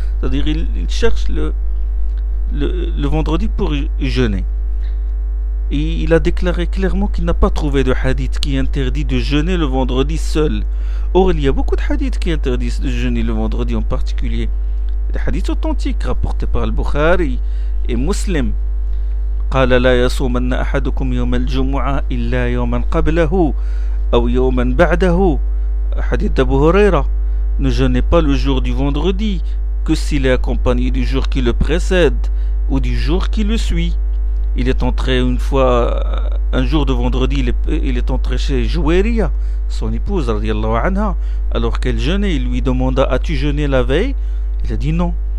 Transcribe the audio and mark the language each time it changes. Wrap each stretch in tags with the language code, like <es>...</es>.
<fr>C'est-à-dire il cherche le vendredi pour y jeûner. Et il a déclaré clairement qu'il n'a pas trouvé de hadith qui interdit de jeûner le vendredi seul. Or, il y a beaucoup de hadiths qui interdisent de jeûner le vendredi en particulier. Des hadiths authentiques rapportés par Al-Bukhari et Muslim.</fr> <ar>قال لا يصومن أحدكم يوم الجمعة إلا يوما قبله أو يوما بعده.</ar> <fr>Hadith d'Abu Huraira. Ne jeûnez pas le jour du vendredi que s'il est accompagné du jour qui le précède ou du jour qui le suit. Il est entré une fois, un jour de vendredi, il est entré chez Jouairia, son épouse, radiallahu anha, alors qu'elle jeûnait. Il lui demanda, as-tu jeûné la veille? Il a dit non.</fr>